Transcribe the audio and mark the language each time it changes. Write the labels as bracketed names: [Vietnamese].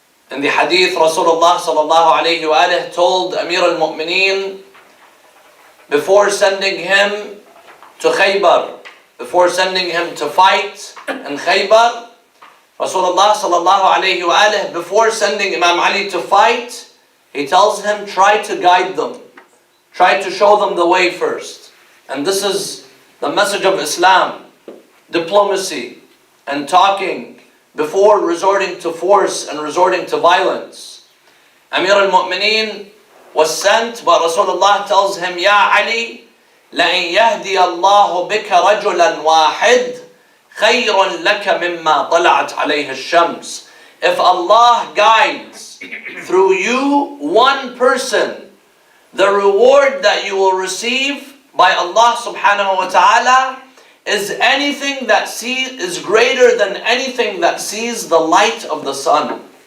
[English] In the hadith, Rasulullah sallallahu alayhi wa alihi told Amir al-Mu'mineen, before sending him to Khaybar, before sending him to fight in Khaybar, Rasulullah sallallahu alayhi wa alihi, before sending Imam Ali to fight, he tells him, try to guide them. Try to show them the way first. And this is the message of Islam: diplomacy and talking before resorting to force and resorting to violence. Amir al-Mu'mineen was sent, but Rasulullah tells him, Ya Ali, [Arabic] لَإِنْ يَهْدِيَ اللَّهُ بِكَ رَجُلًا وَاحِدٍ خَيْرٌ لَكَ مِمَّا طَلَعَتْ عَلَيْهِ الشَّمْسِ. [English] If Allah guides through you one person, the reward that you will receive by Allah subhanahu wa ta'ala is anything that is greater than anything that sees the light of the sun.